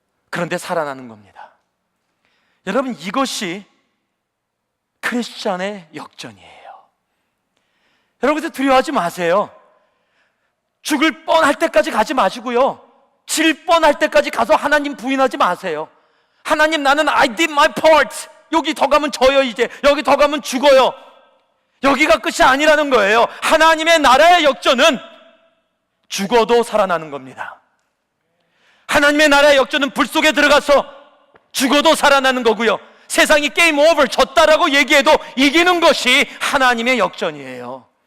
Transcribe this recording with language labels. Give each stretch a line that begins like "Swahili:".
Korean: 그런데 살아나는 겁니다. 여러분, 이것이 크리스찬의 역전이에요. 여러분, 두려워하지 마세요. 죽을 뻔할 때까지 가지 마시고요, 질 뻔할 때까지 가서 하나님 부인하지 마세요. 하나님, 나는
English: I did my part.
Korean: 여기 더 가면 져요. 이제 여기 더 가면 죽어요. 여기가 끝이 아니라는 거예요. 하나님의 나라의 역전은 죽어도 살아나는 겁니다. 하나님의 나라의 역전은 불 속에 들어가서 죽어도 살아나는 거고요, 세상이 게임 오버, 졌다라고 얘기해도 이기는 것이 하나님의 역전이에요.